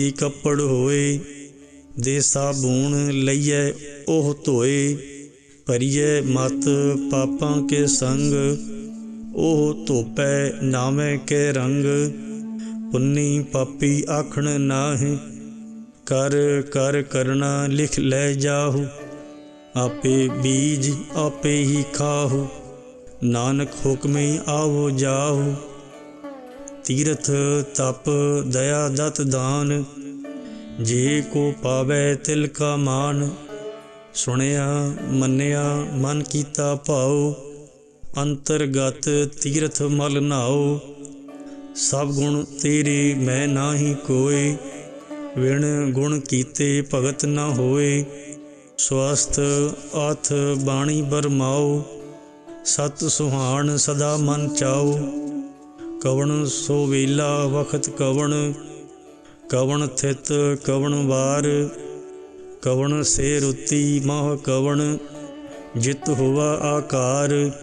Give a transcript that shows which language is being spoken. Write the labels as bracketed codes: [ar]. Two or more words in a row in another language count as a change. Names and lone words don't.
[pa] ਕਪੜ ਹੋਏ, ਦੇ ਸਾਬੂਣ ਲਈਏ ਓਹ ਧੋਏ, ਭਰੀਏ ਮਤ ਪਾਪਾਂ ਕੇ ਸੰਗ, ਓਹ ਧੋਪੈ ਨਾਵੇ ਕੇ ਰੰਗ, ਪੁੰਨੀ ਪਾਪੀ ਆਖਣ ਨਾਹਿ, ਕਰ ਕਰ ਕਰਨਾ ਲਿਖ ਲੈ ਜਾਹੁ, ਆਪੇ ਬੀਜ ਆਪੇ ਹੀ ਖਾਹੁ, ਨਾਨਕ ਹੁਕਮੇ ਆਵੋ ਜਾਹੁ, ਤੀਰਥ ਤਪ ਦਇਆ ਦਤ ਦਾਨ, ਜੇ ਕੋ ਪਾਵੈ ਤਿਲ ਕਾ ਮਾਨ, ਸੁਣਿਆ ਮੰਨਿਆ ਮਨ ਕੀਤਾ ਭਾਓ, ਅੰਤਰਗਤ ਤੀਰਥ ਮਲ ਨਾਓ, ਸਭ ਗੁਣ ਤੇਰੇ ਮੈਂ ਨਾਹੀ ਕੋਇ, ਵਿਣ ਗੁਣ ਕੀਤੇ ਭਗਤ ਨ ਹੋਇ, ਸਵਸਥ ਅਥ ਬਾਣੀ ਬਰਮਾਓ, ਸਤ ਸੁਹਾਨ ਸਦਾ ਮਨ ਚਾਓ, ਕਵਣ ਸੋ ਵੇਲਾ ਵਖਤ ਕਵਣ, ਕਵਣ ਥਿਤ ਕਵਣ ਵਾਰ, ਕਵਣ ਸੇ ਰੁਤਿ ਮਾਹ ਕਵਣ, ਜਿਤ ਹੁਆ ਆਕਾਰ,